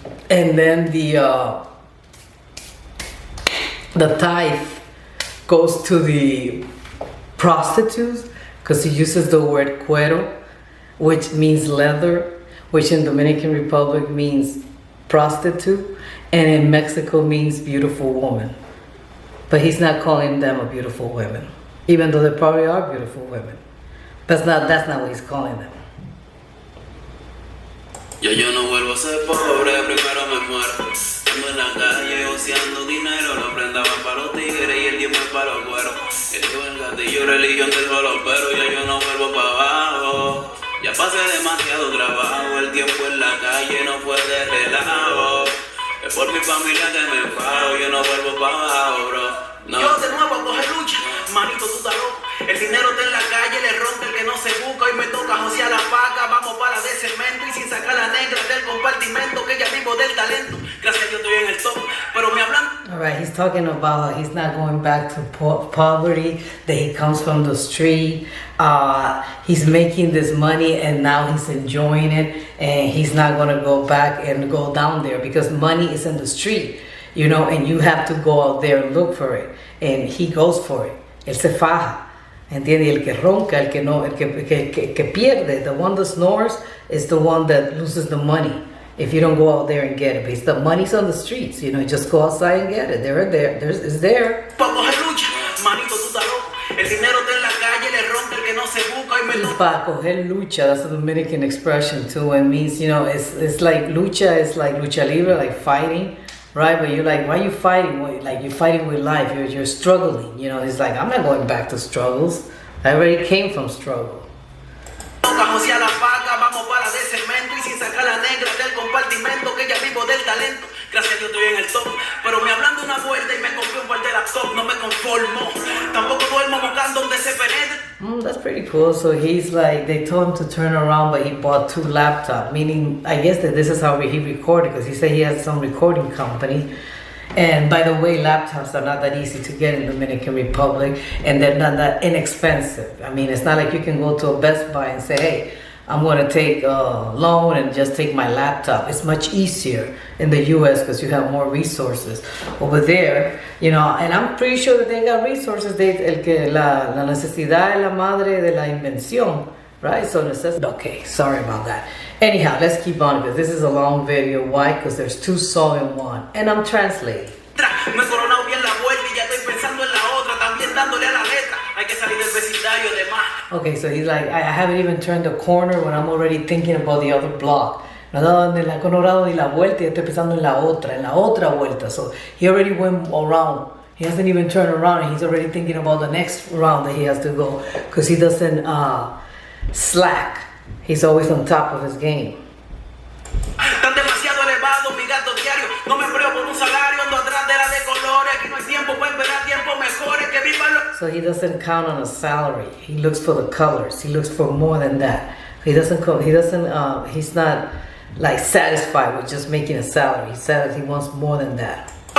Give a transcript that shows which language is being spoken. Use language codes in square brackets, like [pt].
[en] And then the tithe goes to the prostitutes, because he uses the word cuero, which means leather, which in Dominican Republic means prostitute, and in Mexico means beautiful woman. But he's not calling them a beautiful woman, even though they probably are beautiful women. That's not what he's calling them. [es] Ya yo no vuelvo a ser pobre, primero me muero. Ando en la calle oceando dinero, lo prendaba para los tigres y el diezmo para los cueros. Esto es el gatillo, religión del pero ya yo no vuelvo para abajo. Ya pasé demasiado trabajo, el tiempo en la calle no fue de relajo. Es por mi familia que me pago, yo no vuelvo para abajo, bro. No. Yo de nuevo a coger lucha, manito tú estás loco. El dinero está en la calle, le rompe el que no se busca. Hoy me toca josear la paga, vamos para la de cemento. Y sin sacar la negra del compartimento, que ya vivo del talento. Gracias a Dios estoy en el top, pero me hablan. [en] Alright, he's talking about he's not going back to poverty, that he comes from the street. He's making this money and now he's enjoying it. And he's not going to go back and go down there because money is in the street, you know, and you have to go out there and look for it. And he goes for it. [es] Él se faja. ¿Entiendes? El que ronca, el que no, el que pierde, [en] the one that snores is the one that loses the money if you don't go out there and get it. Because the money's on the streets, you know, just go outside and get it. It's there. [es] Para coger lucha, manito tú estás loco. El dinero está en la calle, le rompe el que no se busca y me toca. Para coger lucha, [en] that's a Dominican expression too. It means, you know, it's like lucha, it's like lucha libre, like fighting. Right, but you're like, why are you fighting? Like you're fighting with life. You're struggling. You know, it's like I'm not going back to struggles. I already came from struggle. [es] Vamos a la paga, vamos para la de cemento y sin sacar la negra del compartimento que ya vivo del talento. Gracias a Dios estoy en el top, pero me hablan de una vuelta y me compré un par de laptop, no me conformo. Tampoco duermo buscando donde se penetre. [en] That's pretty cool. So he's like, they told him to turn around, but he bought 2 laptops. Meaning, I guess that this is how he recorded, because he said he has some recording company. And by the way, laptops are not that easy to get in the Dominican Republic, and they're not that inexpensive. I mean, it's not like you can go to a Best Buy and say, hey, I'm going to take a loan and just take my laptop. It's much easier in the U.S. because you have more resources. Over there, you know, and I'm pretty sure that they got resources. [es] La necesidad es la madre de la invención, right? [en] So okay, sorry about that. Anyhow, let's keep on because this is a long video. Why? Because there's 2 songs in one, and I'm translating. [es] Me he coronado bien la vuelta y ya estoy pensando en la otra, también dándole a la letra. Hay que salir del vecindario de más. [en] Okay, so he's like, I haven't even turned the corner when I'm already thinking about the other block. [es] No he dado ni la coronado ni la vuelta y ya estoy pensando en la otra vuelta. [en] So he already went around. He hasn't even turned around and he's already thinking about the next round that he has to go because he doesn't slack. He's always on top of his game. [es] Tan demasiado elevado mi gasto diario. No me empleo por un salario, ando atrás de la de colores. Aquí no hay tiempo para esperar tiempo mejores que vivan los. [en] So he doesn't count on a salary. He looks for the colors. He looks for more than that. He's not like satisfied with just making a salary. He said he wants more than that.